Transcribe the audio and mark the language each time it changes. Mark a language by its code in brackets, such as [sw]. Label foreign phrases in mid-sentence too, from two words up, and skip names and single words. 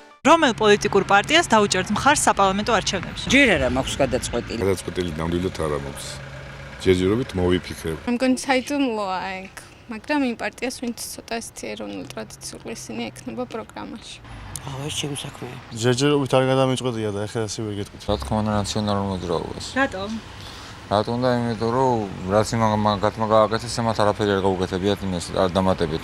[ka] რომელ პოლიტიკურ პარტიას დაუჭერთ მხარს საპარლამენტო არჩევნებში? ჯერ არა მაქვს გადაწყვეტილი. გადაწყვეტილი ნამდვილად არ მაქვს. ჯერჯერობით მოვიფიქრებ. [en] I'm going to [ka] საიდუმლოა ეგ, მაგრამ იმ პარტიას ვინც ცოტა ესეთი ეროვნულ ტრადიციულ ისინი ექნება პროგრამაში. ეს ჩემი საქმეა. ჯერჯერობით არ გადამიჭყვეტია და ეხლა ასევე გეტყვით. რა თქმა უნდა ნაციონალურ მოძრაობას. რატომ? რატომ და იმიტომ რომ რაც მაგათმა გააკეთეს მათ არაფერი არ გაუკეთებიათ იმას არ დამატებითო.